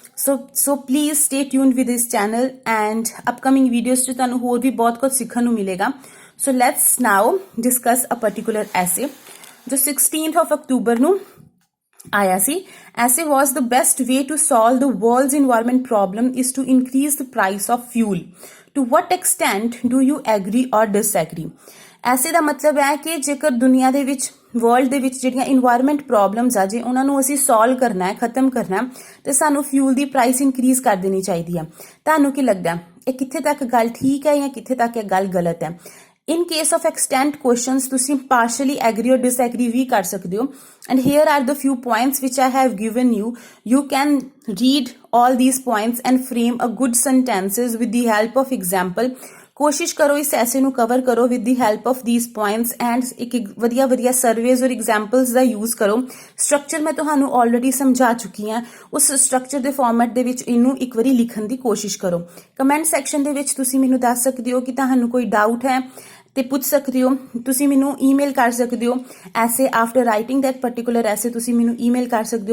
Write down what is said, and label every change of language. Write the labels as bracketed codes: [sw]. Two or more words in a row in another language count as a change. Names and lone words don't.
[en] so please stay tuned with this channel and upcoming videos [pa] 'ਚ ਤੁਹਾਨੂੰ ਹੋਰ ਵੀ ਬਹੁਤ ਕੁਝ ਸਿੱਖਣ ਨੂੰ ਮਿਲੇਗਾ। [en] so let's now discuss a particular essay [pa] ਜੋ 16th of October ਨੂੰ ਆਇਆ ਸੀ। [en] Essay was the best way to solve the world's environment problem is to increase the price of fuel. To what extent do you agree or disagree? [pa] ਐਸੇ ਦਾ ਮਤਲਬ ਹੈ ਕਿ ਜੇਕਰ ਦੁਨੀਆ ਦੇ ਵਿੱਚ ਵਰਲਡ ਦੇ ਵਿੱਚ ਜਿਹੜੀਆਂ [en] environment problems [pa] ਆ ਜੇ ਉਹਨਾਂ ਨੂੰ ਅਸੀਂ ਸੋਲਵ ਕਰਨਾ ਹੈ, ਖਤਮ ਕਰਨਾ ਹੈ, ਤੇ ਸਾਨੂੰ ਫਿਊਲ ਦੀ [en] price increase [pa] ਕਰ ਦੇਣੀ ਚਾਹੀਦੀ ਹੈ। ਤੁਹਾਨੂੰ ਕੀ ਲੱਗਦਾ ਇਹ ਕਿੱਥੇ ਤੱਕ ਗੱਲ ਠੀਕ ਹੈ ਜਾਂ ਕਿੱਥੇ ਤੱਕ ਇਹ ਗੱਲ ਗਲਤ ਹੈ? [en] In case of extent questions, ਤੁਸੀਂ partially agree or disagree [pa] ਵੀ ਕਰ ਸਕਦੇ ਹੋ। [en] And here are the few points which I have given you. You can read all these points and frame a good sentences with the help of example. [pa] ਕੋਸ਼ਿਸ਼ ਕਰੋ ਇਸ ਐਸੇ ਨੂੰ ਕਵਰ ਕਰੋ [en] with the help of these points and [pa] ਇੱਕ ਵਧੀਆ ਸਰਵੇਜ਼ ਔਰ ਐਗਜ਼ਾਮਪਲਸ ਦਾ ਯੂਜ਼ ਕਰੋ। ਸਟਰਕਚਰ ਮੈਂ ਤੁਹਾਨੂੰ ਆਲਰੇਡੀ ਸਮਝਾ ਚੁੱਕੀ ਹਾਂ, ਉਸ ਸਟਰਕਚਰ ਦੇ ਫਾਰਮੈਟ ਦੇ ਵਿੱਚ ਇਹਨੂੰ ਇੱਕ ਵਾਰੀ ਲਿਖਣ ਦੀ ਕੋਸ਼ਿਸ਼ ਕਰੋ। [en] comment section [pa] ਦੇ ਵਿੱਚ ਤੁਸੀਂ ਮੈਨੂੰ ਦੱਸ ਸਕਦੇ ਹੋ ਕਿ ਤੁਹਾਨੂੰ ਕੋਈ ਡਾਊਟ ਹੈ ਤੇ ਪੁੱਛ ਸਕਦੇ ਹੋ। ਤੁਸੀਂ ਮੈਨੂੰ ਈਮੇਲ ਕਰ ਸਕਦੇ ਹੋ [en] essay after writing that particular essay [pa] ਤੁਸੀਂ ਮੈਨੂੰ ਈਮੇਲ ਕਰ ਸਕਦੇ ਹੋ।